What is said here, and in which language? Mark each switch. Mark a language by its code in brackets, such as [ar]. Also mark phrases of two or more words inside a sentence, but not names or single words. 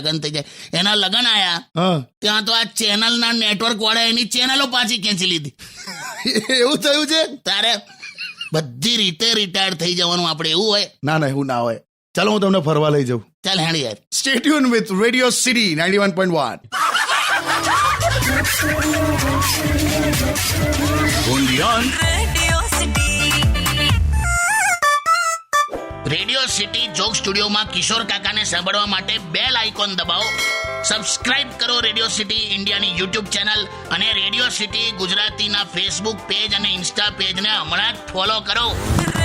[gu] એના લગ્ન આયા હા. ત્યાં તો આ ચેનલના નેટવર્ક વાળા એની ચેનલો પાછી ખેંચી લીધી. એવું થયું છે? તારે બધી રીતે રિટાયર થઈ જવાનું આપણે, એવું હોય? ના એવું ના હોય. ચાલો હું તમને ફરવા લઈ જાઉં. ચાલ હેડ યાર. [en] Stay tune with Radio City 91.1. Undian. [gu] Radio City. રેડિયો સિટી જોક સ્ટુડિયોમાં કિશોર કાકાને સાંભળવા માટે [en] bell icon [gu] દબાવો. સબસ્ક્રાઇબ કરો રેડિયો સિટી ઇન્ડિયાની યુટ્યુબ ચેનલ અને રેડિયો સિટી ગુજરાતીના ફેસબુક પેજ અને ઇન્સ્ટા પેજને હમણાં જ ફોલો કરો.